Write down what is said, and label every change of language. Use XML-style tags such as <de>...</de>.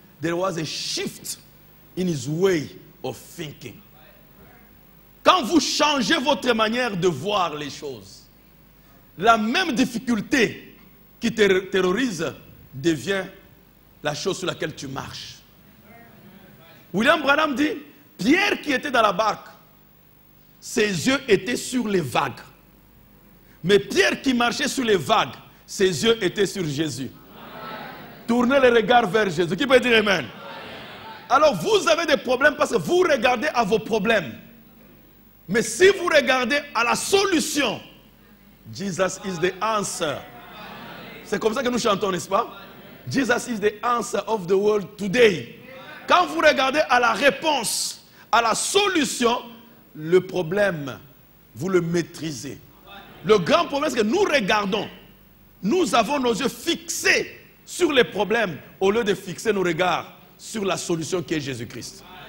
<en>There was a shift in his way of thinking.</en> <fr>Quand vous changez votre manière de voir les choses, la même difficulté qui te terrorise devient la chose sur laquelle tu marches. William Branham dit, Pierre qui était dans la barque, ses yeux étaient sur les vagues. Mais Pierre qui marchait sur les vagues, ses yeux étaient sur Jésus. Tournez les regards vers Jésus. Qui peut dire Amen? Alors vous avez des problèmes parce que vous regardez à vos problèmes. Mais si vous regardez à la solution,</fr> <en>Jesus is the answer.</en> <fr>C'est comme ça que nous chantons, n'est-ce pas?</fr> <en>Jesus is the answer of the world today.</en> <fr>Quand vous regardez à la réponse, à la solution, le problème, vous le maîtrisez. Le grand problème, c'est que nous regardons. Nous avons nos yeux fixés sur les problèmes au lieu de fixer nos regards sur la solution qui est Jésus-Christ.</fr>